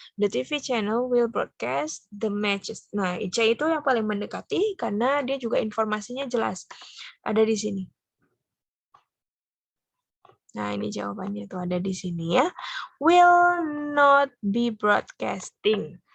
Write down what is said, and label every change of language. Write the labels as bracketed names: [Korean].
[English] The TV channel will broadcast the matches. [Indonesian] Nah, C itu yang paling mendekati karena dia juga informasinya jelas. Ada di sini. Nah, ini jawabannya tuh ada di sini ya. [English] Will not be broadcasting.